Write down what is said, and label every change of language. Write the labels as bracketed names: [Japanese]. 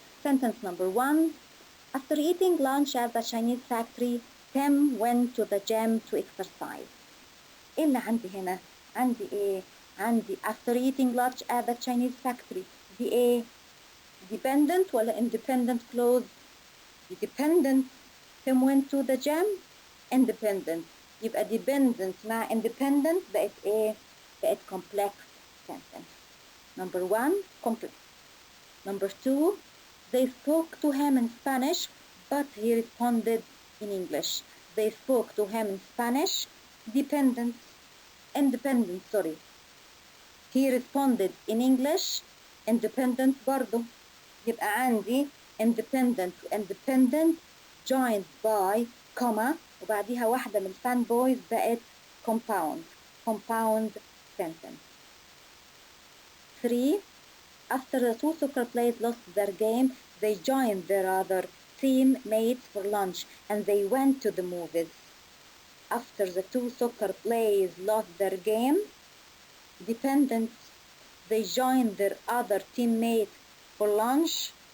[English] Sentence number 1. After eating lunch at the Chinese factory, Tim went to the gym to exercise. [Arabic] إيه اللي عندي هنا؟ عندي إيه؟ عندي [English] after eating lunch at the Chinese factory. [Arabic] دي إيه؟ dependent ولا independent clause؟ دي dependent. [English] Tim went to the gym. Independent. [Arabic] يبقى dependent مع independent بقت إيه؟ بقت [English] complex sentence. Number 1, complex. Number 2, they spoke to him in Spanish, but he responded in English. They spoke to him in Spanish. Dependent. independent sorry. He responded in English independent برضه. [Arabic] يبقى عندي independent و independent [English] joined by comma [Arabic] وبعديها واحدة من الفان بويز بقت [English] compound sentence. 3. After the two soccer players lost their game, they joined their other teammates for lunch and they went to the movies. After the two soccer players lost their game, dependent, they joined their other teammates for lunch.